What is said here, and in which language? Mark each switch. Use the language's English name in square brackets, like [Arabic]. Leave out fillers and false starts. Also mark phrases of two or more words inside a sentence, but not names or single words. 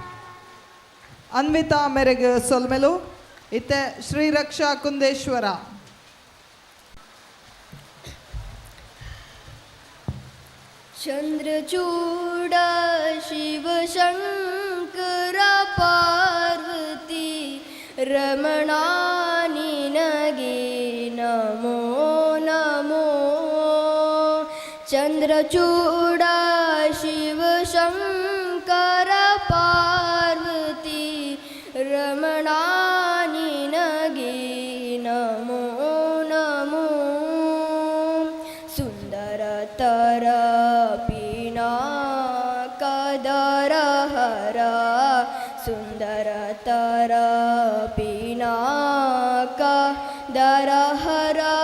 [Tulu] ಅನ್ವಿತಾ ಮೇರೆಗೆ ಸೊಲ್ಮೆಲು ಇತ್ತೆ ಶ್ರೀರಕ್ಷಾ ಕುಂದೇಶ್ವರ [Kannada] ಚಂದ್ರಚೂಡ ಶಿವ ಶಂಕರ ಪಾರ್ವತಿ ರಮಣ ನಿನಗೆ ನಮೋ ನಮೋ ಚಂದ್ರಚೂಡ ಶಿವ ಶಂಕರ ಪಾರ್ವತಿ ರಮಣ ನಿನಗೆ ನಮೋ ನಮೋ ಸುಂದರ ತರ ಪಿನಾಕದರ ಹರ ಸುಂದರ ತರ ಪಿನಾಕದರ ಹರ